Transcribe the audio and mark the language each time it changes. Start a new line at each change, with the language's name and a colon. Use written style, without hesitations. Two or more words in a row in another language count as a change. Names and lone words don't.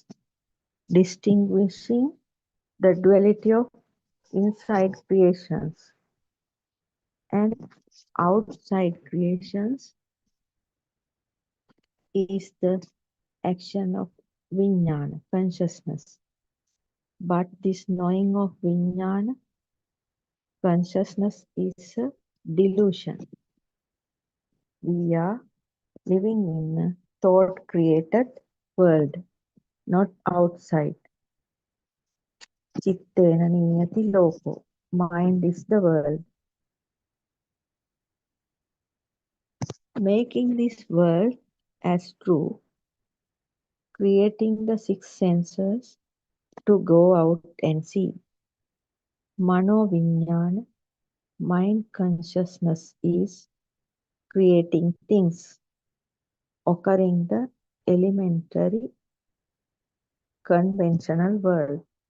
English: Distinguishing the duality of inside creations and outside creations is the action of vijnana, consciousness. But this knowing of vijnana, consciousness is a delusion. We are living in a thought-created world, not outside.
Pali: Chittena niyati loko.
English: Mind is the world. Making this world as true, creating the six senses to go out and see.
Sanskrit: Mano Vijnana,
English: mind consciousness is creating things, occurring the elementary conventional world.